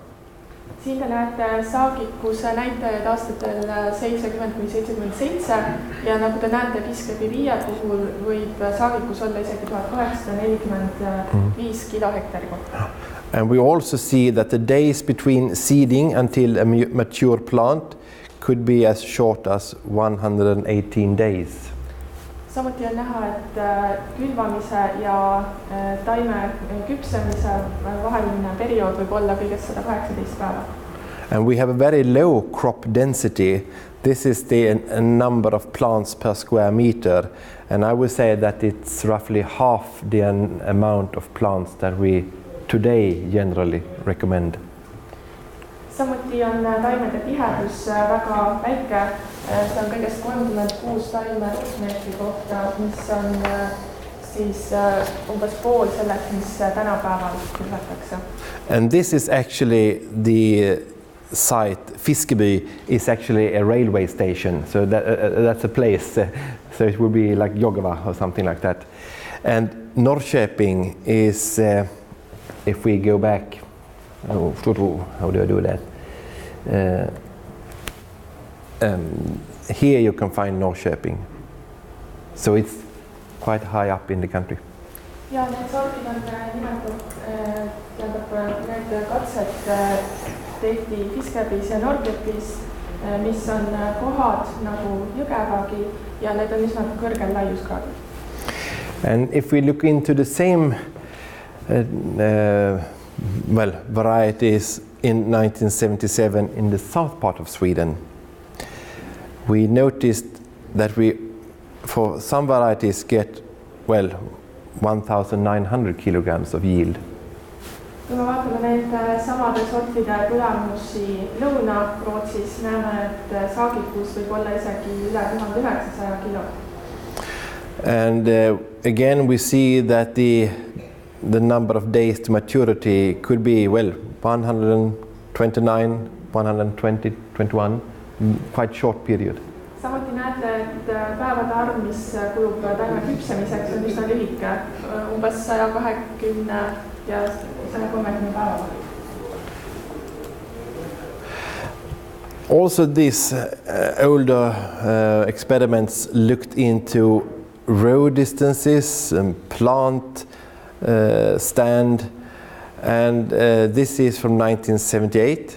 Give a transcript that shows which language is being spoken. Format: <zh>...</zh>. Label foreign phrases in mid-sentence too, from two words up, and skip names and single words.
<et>Siin te näete saagikuse näitajaid aastatel 70–77 ja nagu te näete Fiskeby 5 puhul võib saagikus olla isegi 1845 kilo hektari kohta.</et> <en>And we also see that the days between seeding until a mature plant could be as short as 118 days.</en> <et>Samuti on näha, et külvamise ja taime küpsemise vaheline periood võib olla kõigest 118 päeva.</et> <en>And we have a very low crop density. This is the number of plants per square meter. And I would say that it's roughly half the amount of plants that we today generally recommend.</en> <et>Samuti on taimede tihedus väga väike. See on kõigest 36 taime ruutmeetri kohta, mis on siis umbes pool sellest, mis tänapäeval külvatakse.</et> <en>And this is actually the site. Fiskeby is actually a railway station, so that's a place. So it would be like Jogava or something like that. And Norrköping is, if we go back, how do I do that? Here you can find Norrköping, so it's quite high up in the country.</en> <et>Ja need sordid on nimetatud, need katsed tehti Fiskebys ja Norrköpis, mis on kohad nagu Jõgevagi ja need on üsna kõrgel laiuskraadil.</et> <en>And if we look into the same varieties in 1977 in the south part of Sweden, we noticed that we, for some varieties, get 1,900 kilograms of yield.</en> <et>kui me vaatame nende samade sortide tulemusi Lõuna-Rootsis, näeme, et saagikkus võib olla isegi üle 1900 kilo.</et> <en>And again we see that the number of days to maturity could be, well, 129, 120, 21, quite short period.</en> <et>Samuti näete, et päevade arv, mis kulub taime küpsemiseks, on üsna lühike, umbes 120 ja 130 päeva.</et> <en>Also these older experiments looked into row distances and plant stand, and this is from 1978,</en>